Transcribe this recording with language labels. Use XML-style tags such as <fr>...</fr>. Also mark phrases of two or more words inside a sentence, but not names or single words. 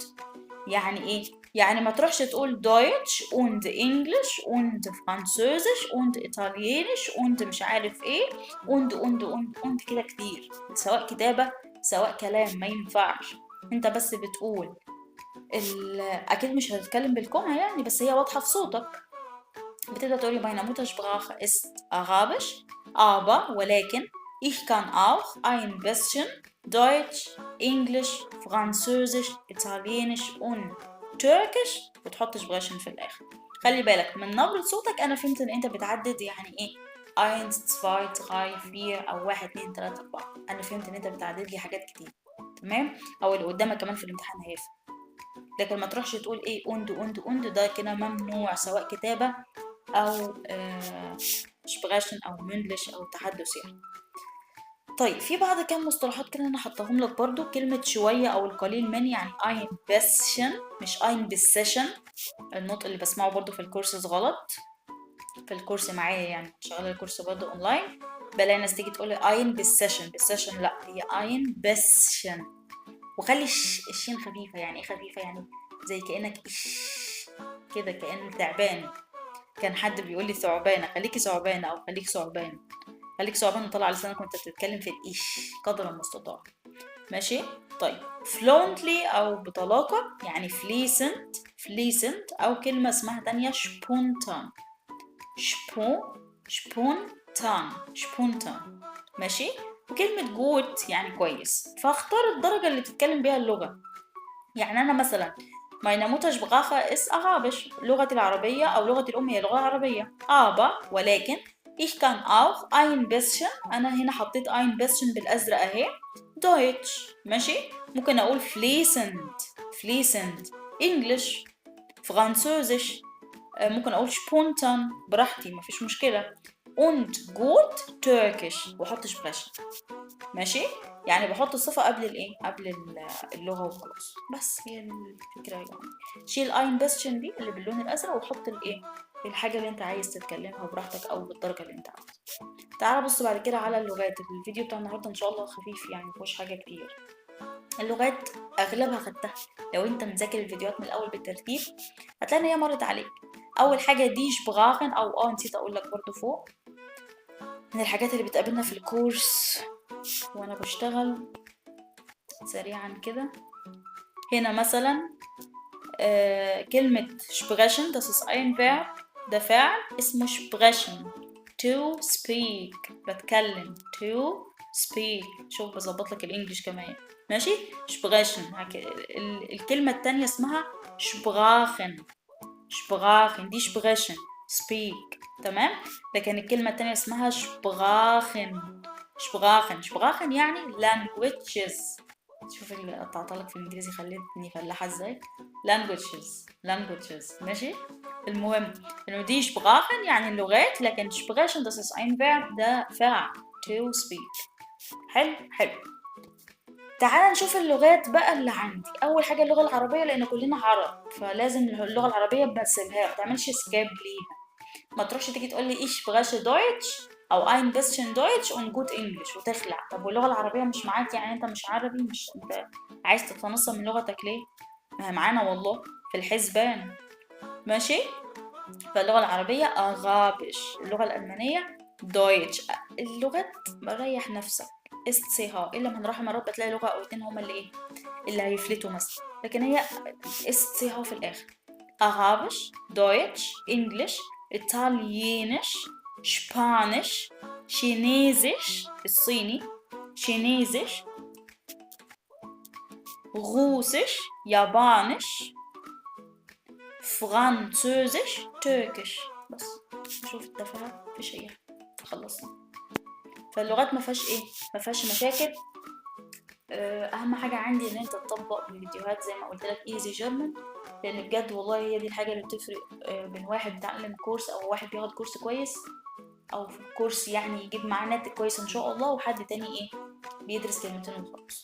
<ar>يعني إيه؟ يعني ما تروحش تقول</ar> <de>Deutsch und English und Französisch und Italienisch</de> <ar>und مش عارف إيه und كده كتير، سواء كتابة سواء كلام، ما ينفعش. أنت بس بتقول أكيد مش هتتكلم بالكومة يعني، بس هي واضحة في صوتك. بتبدأ تقولي</ar> <de>meine Muttersprache ist Arabisch aber ولكن ich kann auch ein bisschen Deutsch, Englisch, Französisch, Italienisch und Türkisch،</de> <ar>وتحط سبغاشن في الآخر. خلي بالك من نبرة صوتك، أنا فهمت إن أنت بتعدد يعني إيه 1 2 3 4 أو 1 2 3 4. أنا فهمت إن أنت بتعدد لي حاجات كتير. تمام، او اللي قدامك كمان في الامتحان هيفهم. لكن ما تروحش تقول ايه und ده كده ممنوع، سواء كتابة او سبريشن او مندلش او تحدث يعني. طيب في بعض كام مصطلحات كده انا حطاهم لك برضو. كلمة شوية او القليل من يعني</ar> <de>ein bisschen</de> <ar>مش</ar> <de>ein bisschen.</de> <ar>النطق اللي بسمعه برضو في الكورسز غلط، في الكورس معايا يعني شغالة الكورس برضو اونلاين، بلاقي ناس تيجي تقول</ar> <de>ein bisschen</de> <ar>بالسيشن، لا هي</ar> <de>ein bisschen.</de> <ar>وخلي الشين خفيفة. يعني ايه خفيفة؟ يعني زي كأنك كده، كأن تعبان. كان حد بيقول لي ثعبانة، خليكي ثعبانة او خليك ثعبان. خليك ثعبان وطلع لسانك وانت بتتكلم في الإيش قدر المستطاع. ماشي. طيب fluently او بطلاقة يعني fluent او كلمة اسمها تانية spontan. spontan. ماشي. وكلمة good يعني كويس. فاختار الدرجة اللي تتكلم بيها اللغة. يعني أنا مثلا</ar> <de>meine Muttersprache ist Arabisch،</de> <ar>لغتي العربية أو لغتي الأم هي لغة عربية.</ar> <de>aber ولكن ich kann auch ein bisschen،</de> <ar>أنا هنا حطيت</ar> <de>ein bisschen</de> <ar>بالأزرق أهي، Deutsch. ماشي. ممكن أقول fließend English، فرانسوزش، ممكن أقول spontan براحتي مفيش مشكلة.</ar> <de>und gut Turkish</de> <ar>وأحط سبريشن. ماشي. يعني بحط الصفة قبل الايه، قبل اللغة وخلاص. بس هي الفكرة يعني. شيل اين بيستشن دي اللي باللون الازرق وحط الايه، الحاجة اللي انت عايز تتكلمها براحتك او بالدرجة اللي انت عايزها. تعال بص بعد كده على اللغات. الفيديو بتاع النهاردة ان شاء الله خفيف يعني مفيهوش حاجة كتير. اللغات اغلبها خدتها، لو انت مذاكر الفيديوهات من الاول بالترتيب هتلاقي ان هي مرت عليك. اول حاجة دي شبراخن او نسيت اقول لك برضو فوق، من الحاجات اللي بتقابلنا في الكورس وانا بشتغل سريعا كده. هنا مثلا كلمة</ar> <de>sprechen das ist ein Verb،</de> <ar>ده فعل اسمه sprechen.</ar> <en>to speak بتكلم، to speak.</en> <ar>شوف بظبط لك الانجليش كمان. ماشي. sprechen. الكلمة التانية اسمها sprachen دي sprechen speak. تمام. لكن الكلمة التانية اسمها sprachen يعني languages. شوف اللي قطعتلك في الانجليزي خلتني فلاحة ازاي. languages. ماشي. المهم انه دي sprachen يعني اللغات، لكن</ar> <de>sprechen das ist ein Verb،</de> <ar>ده فعل</ar> <en>to speak.</en> <ar>حلو. تعال نشوف اللغات بقى اللي عندي. اول حاجه اللغه العربيه، لان كلنا عرب فلازم اللغه العربيه بسيبها، ما تعملش سكاب ليها. ما تروحش تيجي تقول لي ايش بغاش دويتش او</ar> <de>ein bisschen Deutsch und gut English</de> <ar>وتخلع. طب واللغه العربيه مش معاك؟ يعني انت مش عربي؟ مش انت عايز تتنصل من لغتك ليه؟ ما هي معانا والله في الحسبان. ماشي. فاللغه العربيه اغابش، اللغه الالمانيه دويتش. اللغات بريح نفسك استيها، الا من رحم ربك تلاقي لغه او اتنين هما اللي ايه، اللي هيفلتوا مثلا، لكن هي استيها في الاخر.</ar> <de>Arabisch, Deutsch, Englisch, Italienisch, Spanisch, Chinesisch الصيني، Chinesisch, Russisch, Japanisch, Französisch, Türkisch.</de> <ar>بس شوف التفاهة مفيش أي حاجة، خلصنا. فاللغات مفيهاش ايه، مفيهاش مشاكل. اهم حاجه عندي ان انت تطبق الفيديوهات زي ما قلت لك ايزي جيرمان، لان بجد والله هي دي الحاجه اللي بتفرق بين واحد بيتعلم كورس او واحد بياخد كورس كويس، او في كورس يعني يجيب معاه ناتج كويس ان شاء الله، وحد تاني ايه بيدرس كلمتين وخلاص.</ar>